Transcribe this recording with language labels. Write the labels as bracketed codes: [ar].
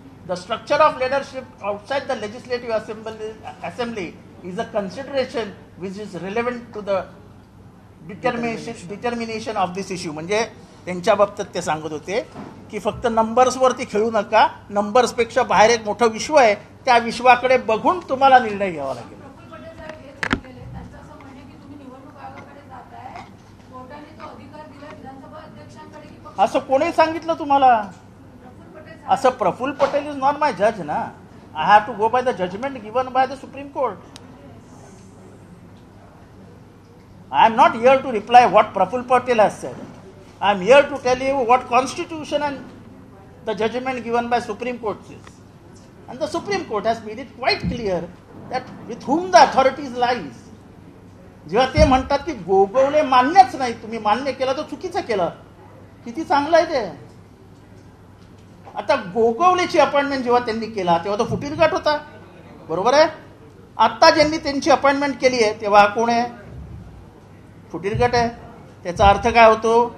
[en] The structure of leadership outside the legislative assembly is a consideration which is relevant to the determination of this issue. [mr] म्हणजे त्यांच्या बाबतीत ते सांगत होते की फक्त नंबर्सवरती खेळू नका, नंबर्सपेक्षा बाहेर एक मोठं विश्व आहे, त्या विश्वाकडे बघून तुम्हाला निर्णय घ्यावा लागेल. प्रफुल्ल पटेल साहेब हेच म्हटलेले, त्यांचं असं म्हणणे की तुम्ही निवडणूक आयोगाकडे जाताय, कोर्टाने तो अधिकार दिला विधानसभा अध्यक्षांकडे की असं कोणी सांगितलं तुम्हाला? प्रफुल्ल पटेल [en] असं Praful Patel is not माय जज ना. I have to go by the judgement given by the supreme court. I am not here to reply what Praful Patel has said. I am here to tell you what Constitution and the judgment given by Supreme Court says. And the Supreme Court has made it quite clear that with whom the authorities lies. [mr] जेव्हा ते म्हणतात की गोगवले मान्यच नाही, तुम्ही मान्य केलं तर चुकीचं केलं, किती चांगलं आहे ते. आता गोगवलेची अपॉइंटमेंट जेव्हा त्यांनी केला तेव्हा तो फुटीरघाट होता, बरोबर आहे. आता ज्यांनी त्यांची अपॉइंटमेंट केली आहे तेव्हा कोण आहे? फुटीरघाट आहे. त्याचा अर्थ काय होतो?